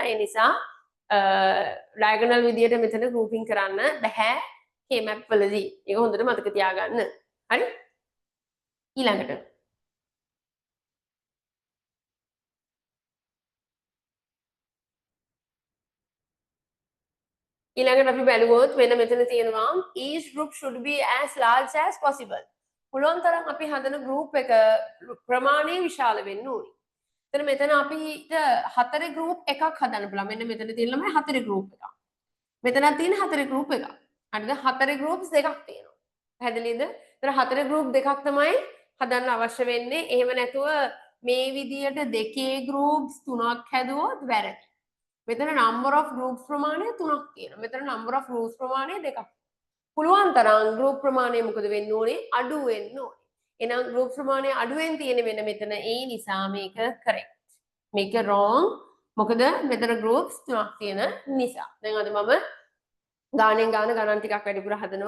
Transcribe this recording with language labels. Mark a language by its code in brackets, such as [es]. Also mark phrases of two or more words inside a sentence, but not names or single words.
[si] ඒ නිසා ඩයගනල් විදියට මෙතන ගෲපින් කරන්න බෑ K-map වලදී. ඒක හොඳට මතක තියාගන්න. හරි? ඊළඟට ඊළඟට අපි බැලුවොත් මෙන්න මෙතන තියෙනවා [en] each group should be as large as possible. [si] පුළුවන් තරම් අපි හදන group එක ප්‍රමාණය විශාල වෙන්න ඕනි. එතන මෙතන අපිට හතරේ group එකක් හදන්න පුළුවන්. මෙන්න මෙතන තියෙන ළමයි හතරේ group එකක්. මෙතනත් තියෙන හතරේ group එකක්. හරිද? හතරේ groups දෙකක් තියෙනවා. පැහැදිලිද? එතන හතරේ group දෙකක් තමයි හදන්න අවශ්‍ය වෙන්නේ. එහෙම නැතුව මේ විදියට දෙකේ groups තුනක් හැදුවොත් වැරදි. මෙතන [en] number of groups [si] ප්‍රමාණය 3ක් තියෙනවා. මෙතන [en] number of groups [si] ප්‍රමාණය 2ක්. පුළුවන් තරම් group ප්‍රමාණය මොකද වෙන්න ඕනේ? අඩු වෙන්න ඕනේ. එහෙනම් group ප්‍රමාණය අඩුවෙන් තියෙන වෙන මෙතන ඒ නිසා මේක correct. මේක wrong. මොකද මෙතන groups 3ක් තියෙන නිසා. දැන් අද මම ගානෙන් ගාන ගණන් ටිකක් වැඩිපුර හදනවා.